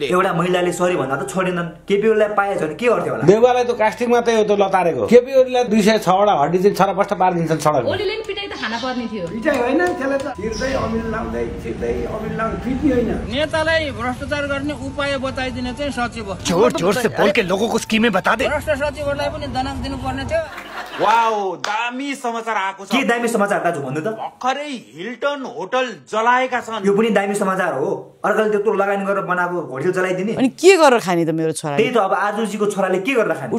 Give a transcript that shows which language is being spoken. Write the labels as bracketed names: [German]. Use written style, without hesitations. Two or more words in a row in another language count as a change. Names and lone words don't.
[Nepali] एउटा महिलाले सरी भन्दा त छोडेनन्। केपी ओलीलाई पाएछ भने के गर्थ्यो होला? देउवालाई त कास्टिङ मात्रै हो त लतारेको। केपी ओलीलाई 206 वटा हड्डी चाहिँ छरपष्ट पारिदिन्छन् सडक। ओलीले नि पिटाइ त खाना पर्ने थियो। पिटाइ होइन त्यसले त तिर्दै अमिल लाउँदै छिर्दै अमिल लाउँ फिट्ने होइन। नेतालाई भ्रष्टाचार गर्ने उपाय बताइदिने चाहिँ सचिव हो। [Hindi] जोर से बोल के लोगों को स्कीमें बता दे। [Nepali] भ्रष्ट सचिवलाई पनि दनाक दिनु पर्ने थियो। वाओ दामी समाचार आएको छ। के दामी समाचार दाजु भन्नु त? भर्खरै हिल्टन होटल जलाएका छन्। यो पनि दामी समाचार हो। अर्काले त्यत्रो लगानी गरेर बनाएको होटल जलाइदिने। अनि के गरेर खाने त मेरो छोरा? त्यही त अब आजुजीको छोराले के गरेर खाने?